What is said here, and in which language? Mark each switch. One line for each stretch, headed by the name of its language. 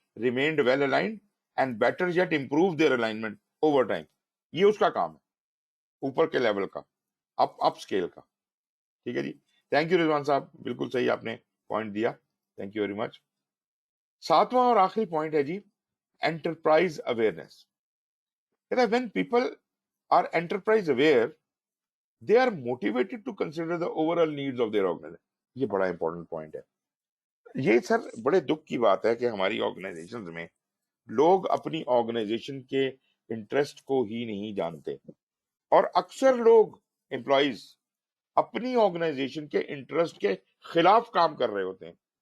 English: Remained well aligned and better yet improve their alignment over time.
Urdu: یہ اس کا کام ہے، اوپر کے لیول کا، اپ اسکیل کا. ٹھیک ہے جی. تھینک یو رضوان صاحب، بالکل صحیح آپ نے پوائنٹ دیا.
English: Thank you very much.
Urdu: 7واں اور آخری پوائنٹ ہے جی enterprise awareness.
English: When people are enterprise aware they are motivated to consider the overall needs of their organization.
Urdu: یہ بڑا امپورٹنٹ پوائنٹ ہے. یہ سر بڑے دکھ کی بات ہے کہ ہماری آرگنائزیشن میں لوگ اپنی آرگنائزیشن کے انٹرسٹ کو ہی نہیں جانتے، اور اکثر لوگ امپلائیز اپنی آرگنائزیشن کے انٹرسٹ کے خلاف کام کر رہے ہوتے ہیں.